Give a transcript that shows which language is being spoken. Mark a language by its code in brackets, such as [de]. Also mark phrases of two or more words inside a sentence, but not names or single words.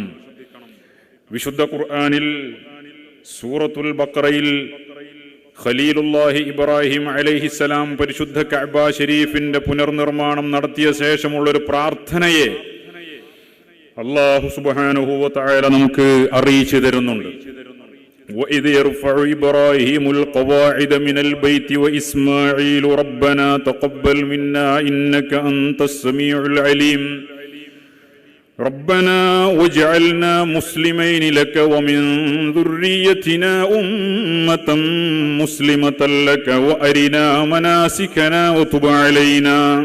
[ml] വിശുദ്ധ ഖുർആനിൽ സൂറത്തുൽ ബഖറയിൽ ഖലീലുല്ലാഹി ഇബ്രാഹിം അലൈഹിസ്സലാം പരിശുദ്ധ കഅബ ശരീഫിന്റെ പുനർനിർമ്മാണം നടത്തിയ ശേഷമുള്ളൊരു പ്രാർത്ഥനയെ [ar] الله سبحانه و تعالى [ml] നമുക്ക് അറിയിച്ചു തരുന്നുണ്ട്. [ar] وَإِذْ يَرْفَعُ إِبْرَاهِيمُ الْقَوَاعِدَ مِنَ الْبَيْتِ وَإِسْمَاعِيلُ رَبَّنَا تَقَبَّلْ مِنَّا إِنَّكَ أَنْتَ السَّمِيعُ الْعَلِيمُ رَبَّنَا وَاجْعَلْنَا مُسْلِمَيْنِ لَكَ وَمِنْ ذُرِّيَّتِنَا أُمَّةً مُسْلِمَةً لَكَ وَأَرِنَا مَنَاسِكَنَا وَتُبْ عَلَيْنَا